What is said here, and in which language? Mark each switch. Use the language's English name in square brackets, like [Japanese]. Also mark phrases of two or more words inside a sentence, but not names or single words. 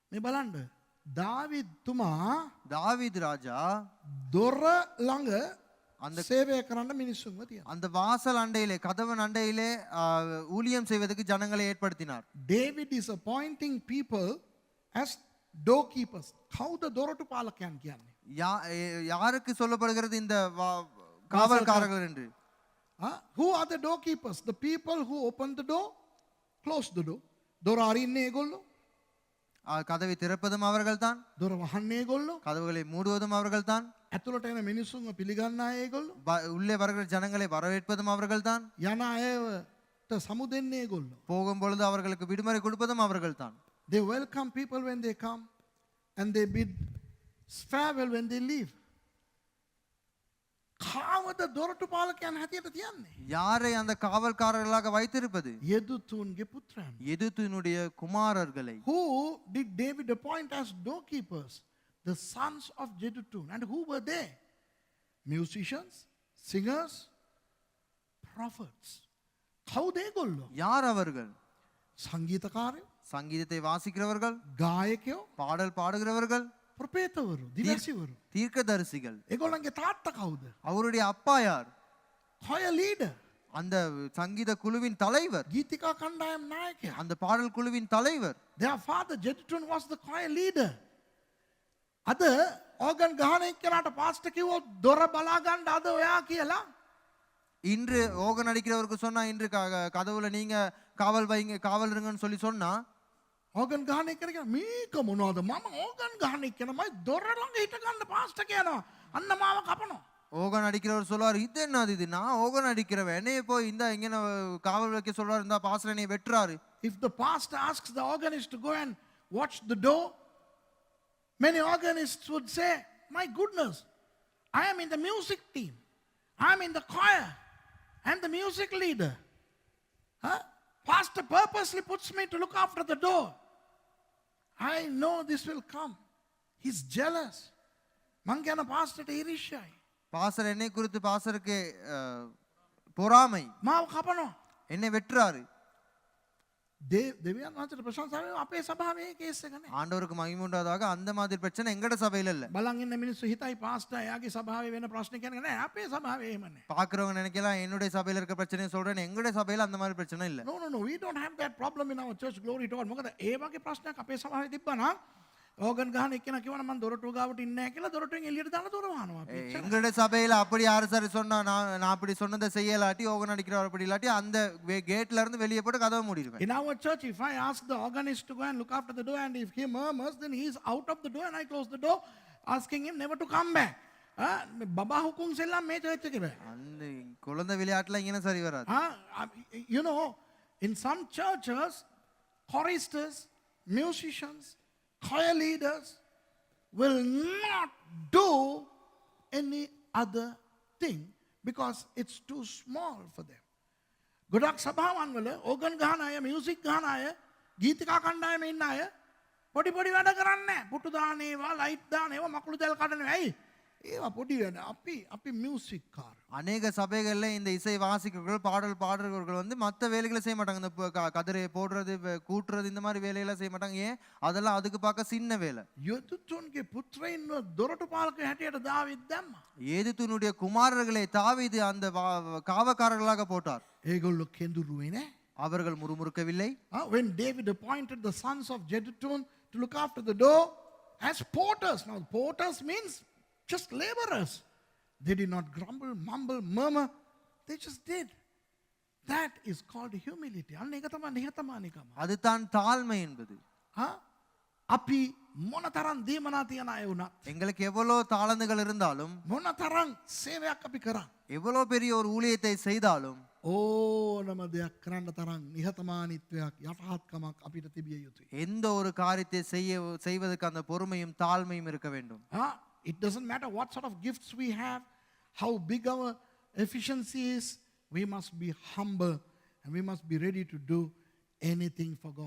[Sinhala] මේ බලන්න දාවිද්තුමා [Tamil] தாவீது ராஜா [Sinhala] දොර ළඟ [Tamil] அந்த [Sinhala] සේවය කරන්න මිනිස්සුන්ව තියනවා. [Tamil] அந்த வாசல் அண்டையிலே கதவன் அண்டையிலே ஊழியம் செய்வதற்கு ஜனங்களை ஏற்படுத்தினார். [English] David is appointing people as doorkeepers. [Sinhala] කවුද දොරටු පාලකයන් කියන්නේ? [Tamil] யாருக்கு சொல்லப்படுகிறது இந்த காவல்காரர்கள் என்று? [English] Who are the doorkeepers? The people who open the door, close the door. [Sinhala] දොර අරින්නේ ඒගොල්ලෝ. [Tamil] கதவை திறப்பதும் அவர்கள்தான், [Sinhala] දොර වහන්නේ ඒගොල්ලෝ. [Tamil] கதவுகளை மூடுவதும் அவர்கள்தான், [Sinhala] ඇතුළට එන මිනිස්සුන්ව පිළිගන්න අය ඒගොල්ලෝ. [Tamil] உள்ளே வருகிற ஜனங்களை வரவேற்பதும் அவர்கள்தான், [Sinhala] යන අයට සමු දෙන්නේ ඒගොල්ලෝ. [Tamil] போகும் பொழுது அவர்களுக்கு விடுமுறை கொடுப்பதும் அவர்கள்தான். [English] They welcome people when they come and they bid farewell when they leave. [Sinhala] කාවද දොරටු පාලකයන් හැටියට තියන්නේ? [Tamil] யாரை அந்த காவல்காரர்களாக வைத்திருப்பது? [Sinhala] යෙදුතුන්ගේ පුත්‍රයන්. [Tamil] எதுத்தினுடைய குமாரர்களை. [English] Who did David appoint as doorkeepers? The sons of Jeduthun. And who were they? Musicians, singers, prophets. [Sinhala] කවුද ඒගොල්ලෝ? [Tamil] யார் அவர்கள்? [Sinhala] සංගීතකාරයෝ, [Tamil] சங்கீதத்தை வாசிக்கிறவர்கள், [Sinhala] ගායකයෝ, [Tamil] பாடல் பாடுகிறவர்கள், [Sinhala] ප්‍රපේතවරු, දිවැසිවරු. [Tamil] தீர்க்கதரிசிகள். [Sinhala] ඒගොල්ලන්ගේ තාත්තා කවුද? [Tamil] அவருடைய அப்பா யார்? [English] choir leader. [Tamil] அந்த சங்கீத குழுவின் தலைவர், [Sinhala] ගීතිකා කණ්ඩායම් නායකයා. [Tamil] அந்த பாடல் குழுவின் தலைவர். [English] Their father Jeduthun was the choir leader. [Sinhala] අද ඕගන් ගහන එක්කනට පාස්ටර් කිව්වොත් දොර බලා ගන්න අද ඔයා කියලා. [Tamil] இன்று ஓகன் அடிக்கிறவருக்கு சொன்னா இன்று கதவுல நீங்க காவல் வைங்க, காவல் இருங்கன்னு சொல்லி சொன்னா [Sinhala] ඕගන් ගහන එක්කන කියන මේක මොනවද? මම ඕගන් ගහන එක්කනමයි දොර ළඟ හිට ගන්න පාස්ටර් කියනවා. අන්න මාව කපනවා. [Tamil] ஓகன் அடிக்கிறவர் சொல்லுவார், இது என்னது இது, நான் ஓகன் அடிக்கிறவன், என்னைய போய் இந்த இங்க காவல் வைக்க சொல்றாரு, இந்த பாஸ்டர் என்னைய வெட்டுறாரு. [English] If the pastor asks the organist to go and watch the door, many organists would say, my goodness, I am in the music team. I am in the choir. I am the music leader. Pastor purposely puts me to look after the door. I know this will come. He's jealous. [Sinhala] මං කියන පාස්ටර්ට ඊර්ෂ්‍යයි. [Tamil] பாஸ்டர் என்னை குறித்து பாஸ்டருக்கு பொறாமை, [Sinhala] මාව කපනවා. [Tamil] என்னை வெட்டுறாரு. [Sinhala] දෙවියන් වහන්සේට ප්‍රශංසා වෙනවා අපේ සභාවේ කේස් එක නෑ. [Tamil] ஆண்டவருக்கு மகிமை உண்டாதாக அந்த மாதிரி பிரச்சனை எங்கட சபையில இல்ல. [Sinhala] බලන් ඉන්න මිනිස්සු හිතයි පාස්ටර් එයාගේ සභාවේ වෙන ප්‍රශ්න කියන්නේ නෑ අපේ සභාවේ එහෙම නෑ. [Tamil] பாக்குறவங்க நினைக்கலாம் என்னுடைய சபையில இருக்க பிரச்சனையை சொல்றேன், எங்களுடைய சபையில அந்த மாதிரி பிரச்சனை இல்ல. [English] No, we don't have that problem in our church, glory to God. [Sinhala] මොකද ඒ වගේ ප්‍රශ්නයක් අපේ සභාවේ තිබ්බනම් ඕගන් ගහන එක්කෙනා කිව්වනම් මම දොරටුව ගාවට ඉන්නේ නැහැ කියලා දොරටුවෙන් එළියට දාලා දොර වහනවා අපි. [Tamil] எங்களுடைய சபையில அப்படி யாரு சரி சொன்னா நான் அப்படி சொன்னதை செய்யலாட்டி, ஓகன் அடிக்கிறவர் அப்படி இல்லாட்டி அந்த கேட்ல இருந்து வெளியே போட்டு கதவை மூடிடுவேன். [English] In our church, if I ask the organist to go and look after the door and if he murmurs, then he is out of the door and I close the door asking him never to come back. [Sinhala] බබා හුකුම් සෙල්ලම් මේ church එකේ බෑ. [Tamil] அந்த குழந்தை விளையாட்டுல இങ്ങനെ சரி வராது. [English] You know, in some churches, choristers, musicians, choir leaders will not do any other thing because it's too small for them. [Sinhala] ගොඩක් සභාවන් වල ඕගන් ගහන අය, මියුසික් ගහන අය, ගීතිකා කණ්ඩායමේ ඉන්න අය පොඩි පොඩි වැඩ කරන්නේ නැහැ. පුටු දාන ඒවා, ලයිට් දාන ඒවා, මකුළු දැල් කඩන ඇයි? ඒවා පොඩි වැඩ. අපි මියුසික් කාර. [Tamil] அநேக சபைகள்ல இந்த இசை வாசிக்கிறவர்கள், பாடல் பாடுறவர்கள் வந்து மற்ற வேலைகளை செய்ய மாட்டாங்க. இந்த கதிரை போடுறது, கூட்டுறது, இந்த மாதிரி வேலையெல்லாம் செய்ய மாட்டாங்க. ஏன்? அதெல்லாம் அதுக்கு பார்க்க சின்ன வேலை. [Sinhala] යෙදුතුන්ගේ පුත්‍රයින්ව දොරටු පාලක හැටියට දාවිද් දැම්මා. [Tamil] ஏதுத்துனுடைய குமாரர்களை தாவீது அந்த காவக்காரர்களாக போட்டார். [Sinhala] ඒගොල්ලෝ කෙඳුරුවේ නෑ. [Tamil] அவர்கள் முறுமுறுக்கவில்லை. [English] When David appointed the sons of Jeduthun to look after the door as porters. Now porters means just laborers. They did not grumble, mumble, murmur. They just did. That is called humility. [Sinhala] අන්න ඒක තමයි නිහතමානීකම. [Tamil] அதுதான் தாழ்மை என்பது. [Sinhala] අපි මොනතරම් දීමනා තියන අය වුණත්, [Tamil] எங்களுக்கு எவ்வளோ தாளந்துகள் இருந்தாலும், [Sinhala] මොනතරම් සේවයක් අපි කරා, [Tamil] எவ்வளோ பெரிய ஒரு ஊழியத்தை செய்தாலும், [Sinhala] ඕනම දෙයක් කරන්න තරම් නිහතමානීත්වයක්, යටහත්කමක් අපිට තිබිය යුතුයි. [Tamil] எந்த ஒரு காரியத்தை செய்வதற்கு அந்த பொறுமையும் தாழ்மையும் இருக்க வேண்டும். [English] It doesn't matter what sort of gifts we have, how big our efficiency is, we must be humble and we must be ready to do anything for God.